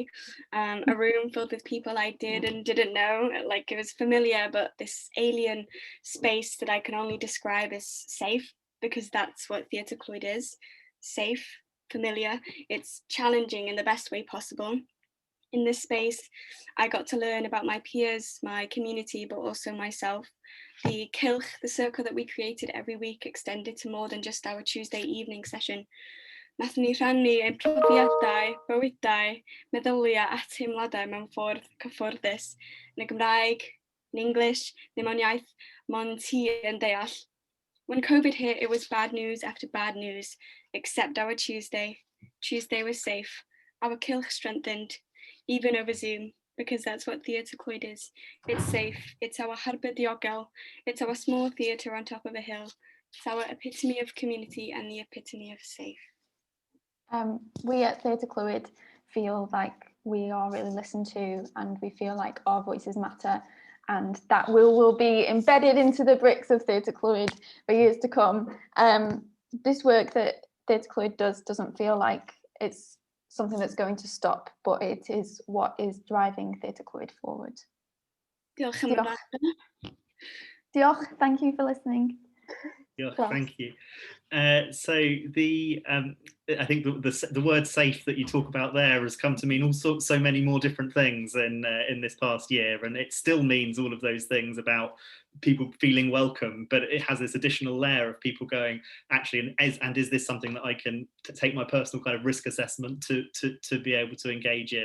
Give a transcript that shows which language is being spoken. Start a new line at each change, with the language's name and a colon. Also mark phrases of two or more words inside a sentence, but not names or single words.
English: A room filled with people I did and didn't know, like it was familiar, but this alien space that I can only describe as safe, because that's what Theatr Clwyd is: safe, familiar. It's challenging in the best way possible. In this space, I got to learn about my peers, my community, but also myself. The Cylch, the circle that we created every week, extended to more than just our Tuesday evening session.
Welsh: Nathon ni rhannu ein profiadau, bywydau, meddyliau a teimladau mewn ffordd cyfforddus, yn y Gymraeg,
English: in English,
Welsh: neu mewn iaith mond ti yn deall.
English: When COVID hit, it was bad news after bad news, except our Tuesday. Tuesday was safe. Our Cylch strengthened, even over Zoom, because that's what Theatr Clwyd is. It's safe, it's our harbor diogel, it's our small theatre on top of a hill. It's our epitome of community and the epitome of safe. We at Theatr Clwyd feel like we are really listened to, and we feel like our voices matter, and that will be embedded into the bricks of Theatr Clwyd for years to come. This work that Theatr Clwyd does doesn't feel like it's something that's going to stop, but it is what is driving Theatr Clwyd forward.
Welsh: Diolch am y Diolch,
English: thank you for listening. Diolch, thank you. So I think the word safe that you talk about there has come to mean all sorts, so many more different things in this past year, and it still means all of those things about people feeling welcome, but it has this additional layer of people going, actually, and is this something that I can take my personal kind of risk assessment to be able to engage in?